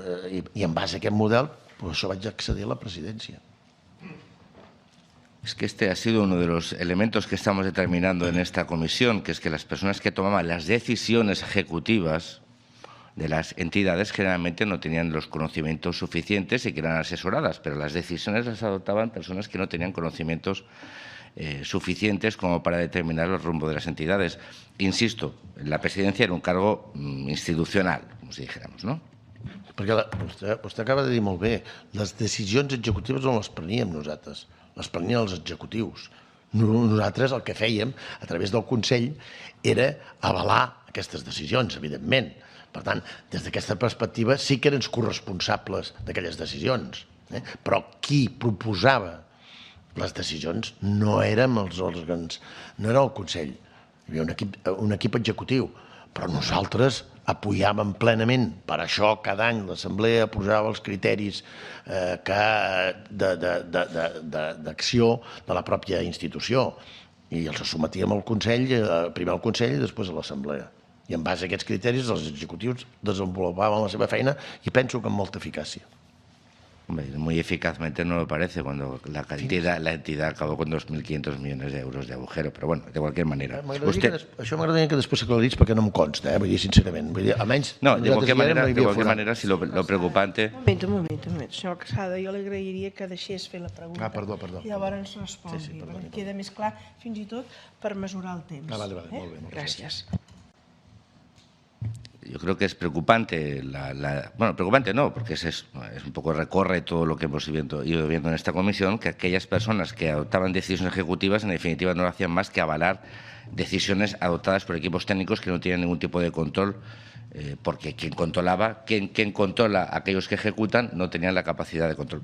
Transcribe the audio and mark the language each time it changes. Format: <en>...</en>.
<ca>I en base a aquest model, per això vaig accedir a la presidència.</ca> <es>Es que este ha sido uno de los elementos que estamos determinando en esta comisión, que es que las personas que tomaban las decisiones ejecutivas de las entidades generalmente no tenían los conocimientos suficientes y que eran asesoradas, pero las decisiones las adoptaban personas que no tenían conocimientos suficientes como para determinar el rumbo de las entidades. Insisto, la presidencia era un cargo institucional, como si dijéramos, ¿no?</es> <ca>Perquè vostè acaba de dir molt bé, les decisions executives no les preníem nosaltres, les prenien els executius. Nosaltres el que fèiem a través del Consell era avalar aquestes decisions, evidentment. Per tant, des d'aquesta perspectiva sí que eren corresponsables d'aquelles decisions, però qui proposava les decisions no érem els òrgans, no era el Consell. Hi havia un equip executiu, però nosaltres apoyàvem plenament. Per això cada any l'Assemblea posava els criteris d'acció de la pròpia institució i els sotmetíem al Consell, primer al Consell i després a l'Assemblea. I en base a aquests criteris els executius desenvolupaven la seva feina i penso que amb molta eficàcia.</ca> <es>Muy eficazmente no me parece cuando la entidad acabó con 2.500 millones de euros de agujero, pero bueno, de cualquier manera.</es> <ca>Això m'agradaria que després s'aclarís perquè no em consta, vull dir sincerament.</ca> <es>No, de cualquier manera, si lo preocupante...</es> <ca>Un moment. Senyor Casada, jo li agrairia que deixés fer la pregunta. Perdó. I llavors respongui, perquè queda més clar, fins i tot per mesurar el temps. Vale, molt bé. Gràcies.</ca> <es>yo creo que es preocupante, bueno, preocupante no, porque es un poco recorre todo lo que hemos ido viendo en esta comisión, que aquellas personas que adoptaban decisiones ejecutivas, en definitiva, no hacían más que avalar decisiones adoptadas por equipos técnicos que no tienen ningún tipo de control, porque quien controla a aquellos que ejecutan no tenían la capacidad de control.</es>